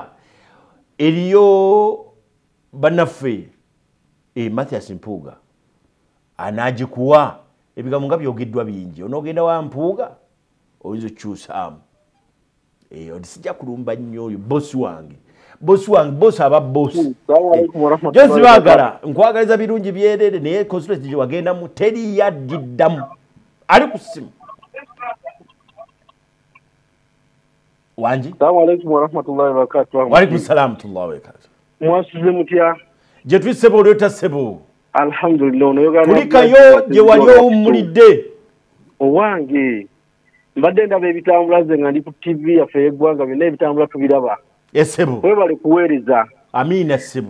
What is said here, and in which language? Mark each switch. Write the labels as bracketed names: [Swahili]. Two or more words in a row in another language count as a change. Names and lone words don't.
[Ganda] eriyo banaffe Mathias Mpuuga anagikuwa ebigambo nga byogeddwa bingi onoogenda wa Mpuuga oyinza okyusaamu sijja kulumba nnyo oyo bosi wange bosi aba bosi Joyce Baagala nkwagaliza birungi byerere naye constituency gye wagendamu teri yaddiddamu ali ku ssimu wangi [Arabic] السلام عليكم ورحمة الله وبركاته. وعليكم السلام ورحمة الله وبركاته. [Ganda] Mwasize mutya je twisebo oleta sebo alhamdulillah onoyoga kulikayo gye wali owummulidde owange mbadde ndaba ebitambula ze nga ndi ku TV yaffe y'eggwanga byonna ebitambula tubiraba esebo webale kuweereza amina sebo